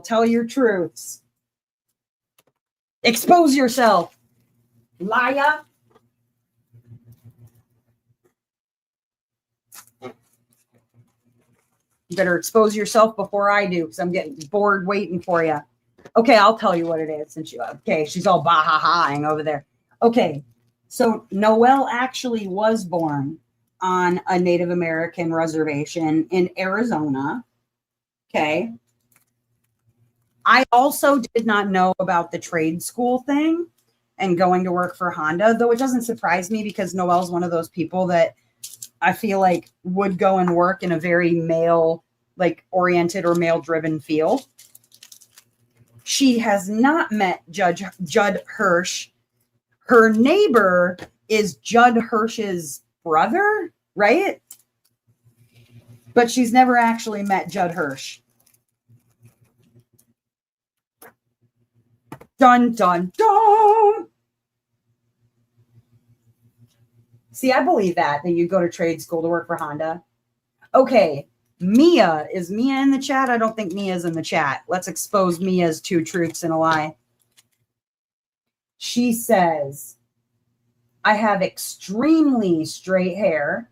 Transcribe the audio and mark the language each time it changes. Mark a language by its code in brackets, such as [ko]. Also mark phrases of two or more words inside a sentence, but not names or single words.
[en] Tell your truths. Expose yourself. Liar. You better expose yourself before I do, because I'm getting bored waiting for you. Okay, I'll tell you what it is since you. Okay, she's all bah-ha-haing over there. Okay, so Noelle actually was born on a Native American reservation in Arizona. Okay. I also did not know about the trade school thing and going to work for Honda, though it doesn't surprise me because Noelle's one of those people that I feel like would go and work in a very male, like oriented or male driven field. She has not met Judd Hirsch. Her neighbor is Judd Hirsch's brother, right? But she's never actually met Judd Hirsch. Dun, dun, dun. See, I believe that you go to trade school to work for Honda. Okay, Mia. Is Mia in the chat? I don't think Mia's in the chat. Let's expose Mia's two truths and a lie. She says, I have extremely straight hair.